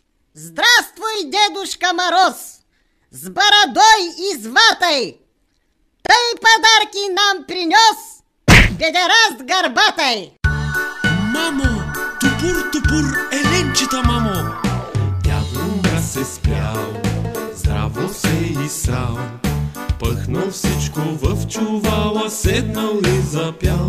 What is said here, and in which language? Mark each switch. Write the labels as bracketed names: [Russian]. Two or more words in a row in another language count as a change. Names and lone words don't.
[Russian] Здравствуй, Дедушка Мороз, с бородой и с ватой. Ты подарки нам принес, педераст горбатой. [Bulgarian] Мамо, тупур, еленчета, мамо. Дядо Мраз се спрял, здраво се изсрал, пъхнал всичко в чувала, седнал и запял.